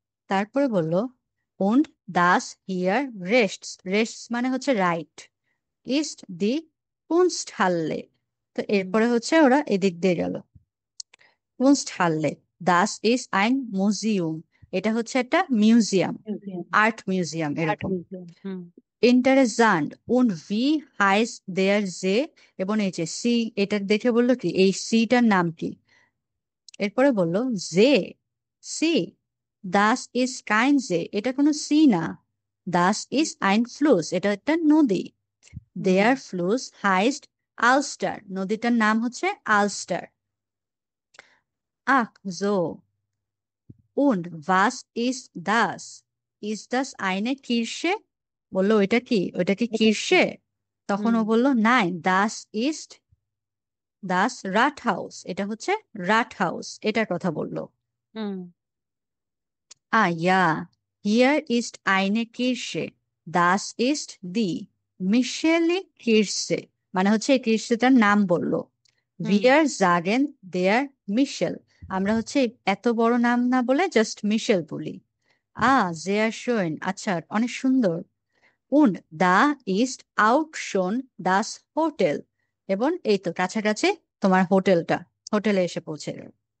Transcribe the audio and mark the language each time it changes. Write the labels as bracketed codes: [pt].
[bn] তারপরে বললো [de] und das hier rechts, [bn] rechts মানে হচ্ছে রাইট, [de] ist die Kunsthalle। [bn] তো এরপরে হচ্ছে ওরা এদিক দিয়ে গেল। [de] Kunsthalle, das ist ein Museum, [bn] এটা হচ্ছে একটা museum, museum, art museum art এরকম। Museum. [de] Interessant und wie heißt der See, [bn] এবং এই যে সি, এটা দেখে বললো কি এই সিটার নাম কি? এরপরে বললো জে, সি, [de] দাস ইজ কাইন জে, [bn] এটা কোনো সি না, [de] দাস ইজ আইন ফ্লুস, [bn] এটা একটা নদী। [de] দেয়ার ফ্লুস হাইস্ট আলস্টার, [bn] নদীটার নাম হচ্ছে আলস্টার। আখ জো, [de] und was ist das? Ist das eine Kirsche? [bn] বললো ওইটা কি, ওইটা কি কিরসে? তখন ও বললো নাই, [de] দাস ইস্ট দাস রাট হাউস, [bn] এটা হচ্ছে রাট হাউস, এটার কথা বললো। [de] Ja, hier ist eine Kirsche, das ist die Michele Kirche, [bn] মানে হচ্ছে এই কিরসেটার নাম বললো। [de] Wir sagen der Michel, [bn] আমরা হচ্ছে এত বড় নাম না বলে জাস্ট মিশেল বলি। [de] sehr schön, [bn] আচ্ছা, অনেক সুন্দর। [de] Und da ist auch schon das Hotel, [bn] এবং এই তো কাছাকাছি তোমার হোটেলটা, হোটেলে এসে পৌঁছে গেল।